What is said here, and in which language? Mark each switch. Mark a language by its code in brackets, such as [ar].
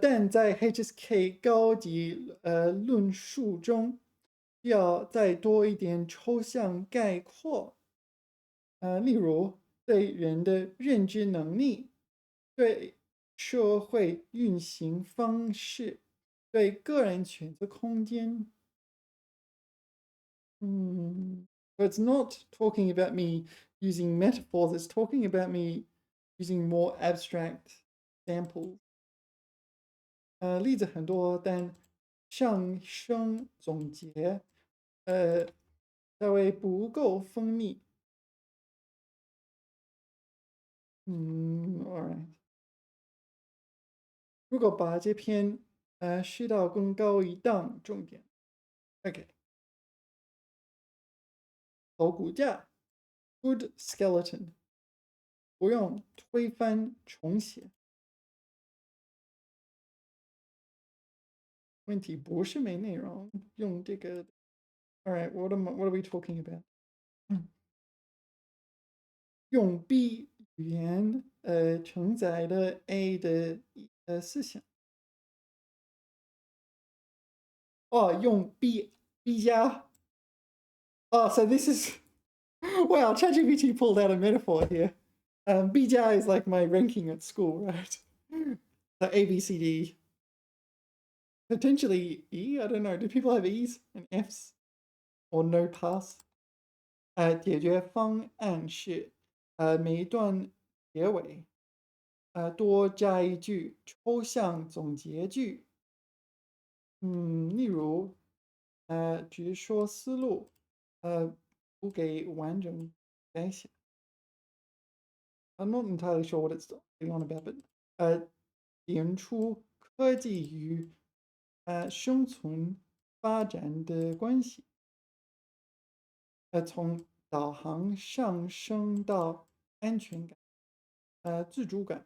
[zh] 但在 HSK 高级论述中，要再多一点抽象概括。例如对人的认知能力，对社会运行方式，对个人选择空间。 [en] So it's not talking about me using metaphors, it's talking about me using more abstract samples. [zh] 例子很多，但上升总结，稍微不够锋利。 [en] Alright。 [zh] 如果把这篇续到更高一档，重点。OK。头骨架 ， [en] good skeleton， [zh] 不用推翻重写。问题不是没内容，用这个。 [en] Alright, what are we talking about？ [zh] 用 B 语言承载了 A 的思想。哦，用 B 加。 [en] Oh, so this is wow. ChatGPT pulled out a metaphor here. B 加 is like my ranking at school, right? So A, B, C, D. Potentially E. I don't know. Do people have E's and F's or no pass? [zh] 解决方案是每一段结尾多加一句抽象总结句。例如直说思路，不给完整改写。 [en] I'm not entirely sure what it's going on about, but [zh] 点出科技与生存发展的关系。从导航上升到安全感。自主感。